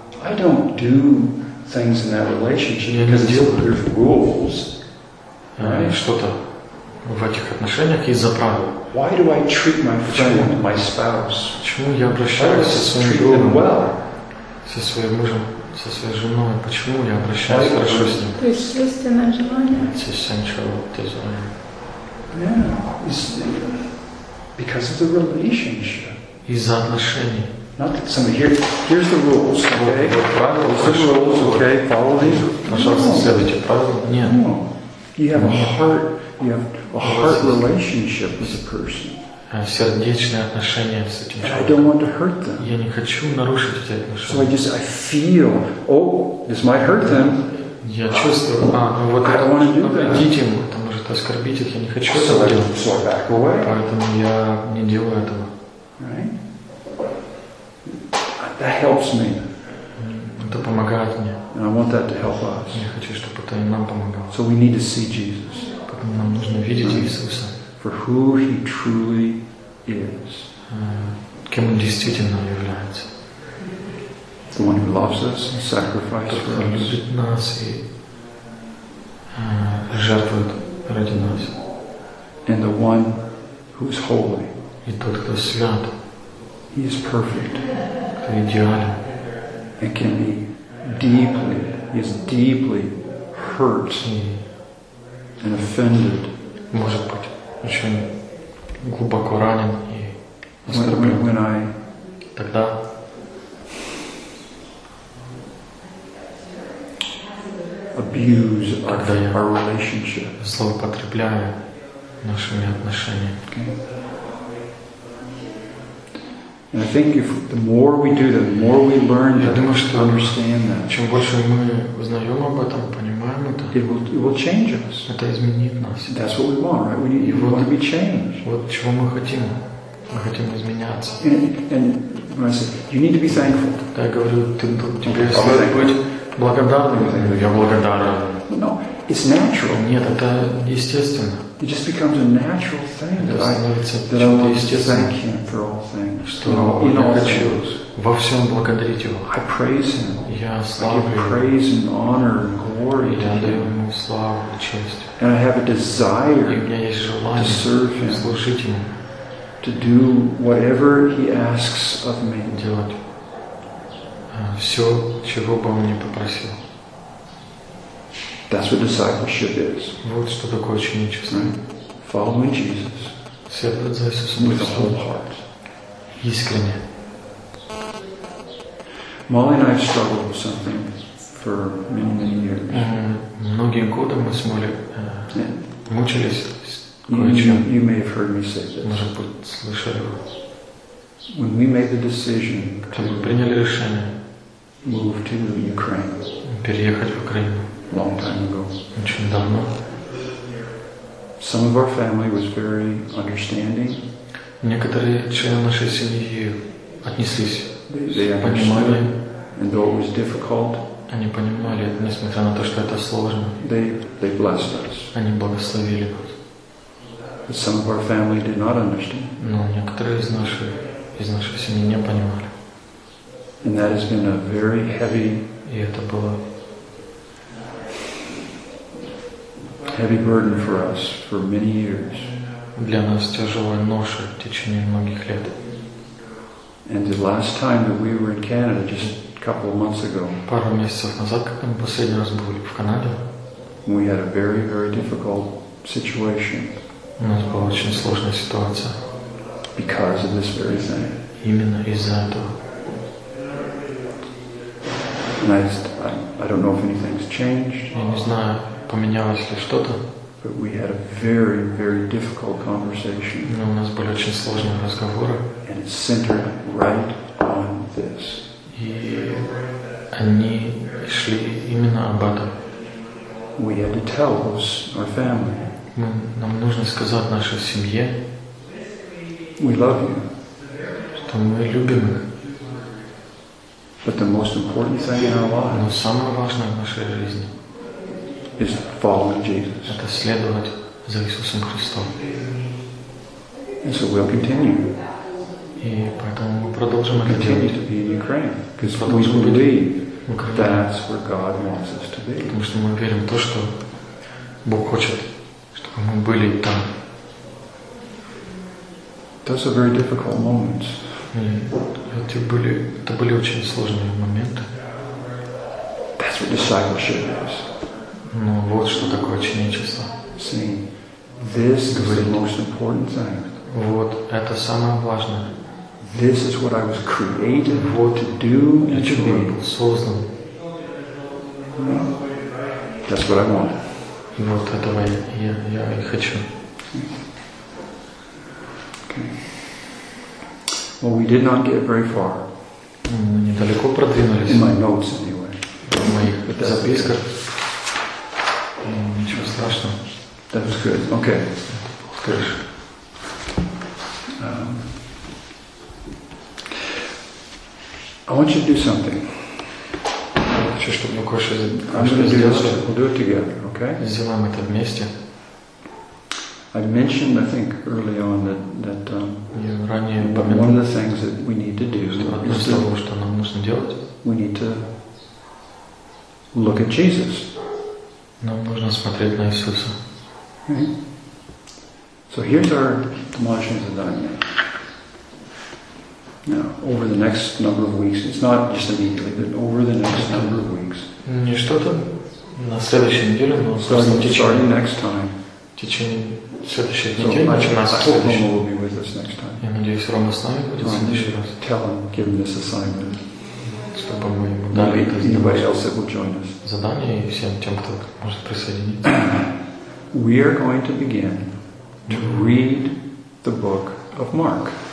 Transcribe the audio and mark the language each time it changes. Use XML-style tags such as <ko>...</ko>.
<en>I don't do things in that relationship because there's rules. Right?</en> <ru>Что-то в этих отношениях из-за правил.</ru> <en>Why do I treat my friend, my spouse?</en> <ru>Почему я обращаюсь со своим другом,</ru> <en>well?</en> <ru>Со своим мужем, со своей женой? Почему я обращаюсь хорошо с ним? То есть естественное желание.</ru> <en>It's essential desire. Yeah. Because of the relationship.</en> <ru>Из-за отношений.</ru> <en>Not that somebody here. Here's the rules, okay? Here's the rules, okay? Follow these.</en> <ru>Пожалуйста, следуйте правилам. Нет.</ru> <en>No. You have a heart. You have a heart relationship with a person.</en> <ru>Сердечные отношения с этим человеком.</ru> <en>I don't want to hurt them.</en> <ru>Я не хочу нарушить эти отношения.</ru> <en>So I feel. Oh, this might hurt them.</en> <ru>Я чувствую. Ну вот это.</ru> <en>I don't want to do that.</en> <ru>Оскорбить их я не хочу этого делать, поэтому я не делаю этого.</ru> <en>Right? That helps me.</en> <ru>Это помогает мне.</ru> <en>And I want that to help us.</en> <ru>Я хочу, чтобы это и нам помогало.</ru> <en>So we need to see Jesus.</en> <ru>Поэтому нам нужно видеть Иисуса.</ru> <en>For who he truly is.</en> <ru>Кем он действительно является.</ru> <en>The one who loves us and sacrificed for us.</en> <ru>Любит нас и жертвует ради нас.</ru> <en>And the one who is holy.</en> <ru>И тот, кто свят.</ru> <en>He is perfect.</en> <ru>Кто идеален.</ru> <en>And can be deeply, he is deeply hurt and offended.</en> <ru>Может быть очень глубоко ранен и оскорблен. Тогда</ru> <en>abuse our relationship.</en> <ru>Злоупотребляю нашими отношениями.</ru> <en>Okay. And I think if the more we do that, the more we learn to understand that.</en> <ru>Чем больше мы узнаем об этом, понимаем это,</ru> <en>it will change us.</en> <ru>Это изменит нас.</ru> <en>That's what we want, right? We want to be changed.</en> <ru>Вот чего мы хотим. Мы хотим изменяться.</ru> <en>And when I say, you need to be thankful.</en> <ru>Я говорю, тебе следует быть благодарным. Я благодарен.</ru> <en>No, It's natural.</en> <ru>Нет, это естественно.</ru> <en>It just becomes a natural thing that I want to thank Him for all things.</en> <ru>Что я хочу во всем благодарить Его.</ru> <en>I praise Him.</en> <ru>Я славлю Его.</ru> <en>I give praise and honor and glory to Him.</en> <ru>Я даю Ему славу и честь.</ru> <en>And I have a desire to serve Him.</en> <ru>Служить Ему.</ru> <en>To do whatever He asks of me.</en> <ru>Делать все, чего бы Он мне попросил.</ru> <en>That's what discipleship is.</en> <ru>Вот что такое ученичество.</ru> <en>Following Jesus.</en> <ru>Следовать за Иисусом.</ru> <en>With a whole heart.</en> <ru>Искренне.</ru> <en>Molly and I struggled with something for many, many years.</en> <ru>Многие годы мы с Молли мучились с кое-чем.</ru> <en>You may have heard me say this.</en> <ru>Может быть, слышали его.</ru> <en>When we made the decision to</en> <ru>приняли решение</ru> <en>move to Ukraine.</en> <ru>Переехать в Украину.</ru> <en>Long time ago.</en> <ru>Очень давно.</ru> <en>Some of our family was very understanding.</en> <ru>Некоторые члены нашей семьи отнеслись, понимали,</ru> <en>and though it was difficult,</en> <ru>они понимали, несмотря на то, что это сложно.</ru> <en>They blessed us.</en> <ru>Они благословили нас.</ru> <en>But some of our family did not understand.</en> <ru>Но некоторые из нашей семьи не понимали.</ru> <en>And that has been a very heavy.</en> <ru>И это было</ru> <en>heavy burden for us for many years.</en> <ru>Для нас тяжелая ноша в течение многих лет.</ru> <en>And the last time that we were in Canada, just a couple of months ago.</en> <ru>Пару месяцев назад, когда мы последний раз были в Канаде.</ru> <en>We had a very, very difficult situation.</en> <ru>У нас была очень сложная ситуация.</ru> <en>Because of this very thing.</en> <ru>Именно из-за этого.</ru> <en>And I don't know if anything's changed.</en> <ru>Я не знаю. Поменялось ли что-то?</ru> <en>But we had a very, very difficult conversation.</en> <ru>Но у нас были очень сложные разговоры.</ru> <en>And it centered right on this.</en> <ru>И они шли именно об этом.</ru> <en>We had to tell our family.</en> <ru>Нам нужно сказать нашей семье.</ru> <en>We love you.</en> <ru>Что мы любим их.</ru> <en>But the most important thing in our lives.</en> <ru>Но самое важное в нашей жизни.</ru> <en>Is following Jesus.</en> <ru>Это следовать за Иисусом Христом.</ru> <en>And so we'll continue.</en> <ru>И поэтому мы продолжим это делать.</ru> <en>Continue to be in Ukraine, because we believe that's where God wants us to be.</en> <ru>Потому что мы верим в то, что Бог хочет, чтобы мы были там.</ru> <en>Those are very difficult moments.</en> <ru>Это были очень сложные моменты.</ru> <en>That's what discipleship is.</en> <ru>Ну вот что такое ученичество.</ru> <en>See, this is the most important thing.</en> <ru>Вот это самое важное.</ru> <en>This is what I was created for to do and to be.</en> <ru>Создан.</ru> <en>That's what I want.</en> <ru>И вот этого я и хочу.</ru> <en>Okay. Well, we did not get very far.</en> <ru>Мы недалеко продвинулись.</ru> <en>In my notes, anyway.</en> <ru>В моих записках. Ничего страшного.</ru> <en>That was good. Okay.</en> <ru>Хорошо.</ru> <en>I want you to do something.</en> <ru>Хочу, чтобы мы кое-что сделали.</ru> <en>We'll do it together, okay?</en> <ru>Сделаем это вместе.</ru> <en>I mentioned, I think, early on that</en> <ru>ранее упомянул,</ru> <en>one of the things that we need to do</en> <ru>is того, что нам нужно делать.</ru> <en>We need to look at Jesus.</en> <ru>Нам нужно смотреть на Иисуса.</ru> <en>So here's our</en> <ru>домашнее задание.</ru> <en>Now, over the next number of weeks, it's not just immediately, but over the next number of weeks.</en> <ru>Не что-то на следующей неделе, но</ru> <en>starting next time.</en> <ru>В течение следующей недели, начиная с следующей.</ru> <en>Рома will be with us next time.</en> <ru>Я надеюсь, Рома с нами будет в следующий раз.</ru> <en>Tell him, give him this assignment.</en> <ru>Чтобы мы ему дали это задание. Задание и всем тем, кто может присоединиться.</ru> <en>We are going to begin to read the book of Mark.</en>